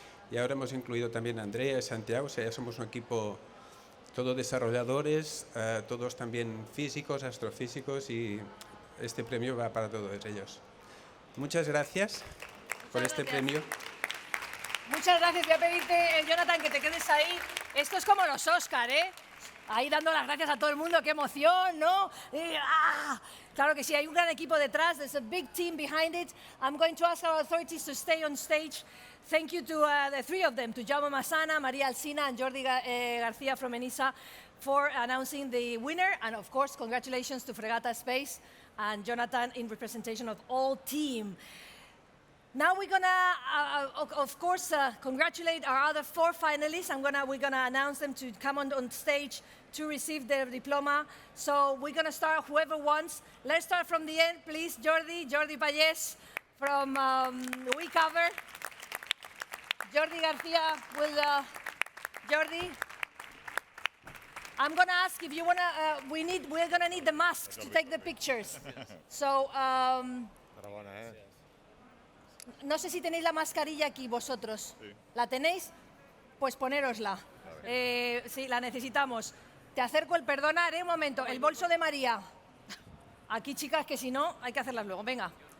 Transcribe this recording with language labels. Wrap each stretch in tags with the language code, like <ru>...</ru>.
<es>Y ahora hemos incluido también a Andrea y Santiago, o sea, ya somos un equipo, todos desarrolladores, todos también físicos, astrofísicos, y este premio va para todos ellos. Muchas gracias por este premio. Muchas gracias. Voy a pedirte, Jonathan, que te quedes ahí. Esto es como los Oscar, ¿eh? Ahí dando las gracias a todo el mundo. ¡Qué emoción!, ¿no? Claro que sí, hay un gran equipo detrás.</es> <en>There's a big team behind it. I'm going to ask our authorities to stay on stage. Thank you to the 3 of them, to Jaume Masana, Maria Alsina, and Jordi Garcia from ENISA, for announcing the winner. And of course, congratulations to Fregata Space and Jonathan in representation of all team. Now we're gonna, of course, congratulate our other 4 finalists. We're gonna announce them to come on stage to receive their diploma. So we're gonna start whoever wants. Let's start from the end, please. Jordi Payés from WeCover. Jordi Garcia will, Jordi. I'm gonna ask if you wanna, we're gonna need the masks to take the pictures.</en> <es>So, no sé si tenéis la mascarilla aquí vosotros. Sí. ¿La tenéis? Pues ponérosla. Sí, la necesitamos. Te acerco el, perdona, un momento, el bolso de María. Aquí, chicas, que si no, hay que hacerlas luego. Venga.</es>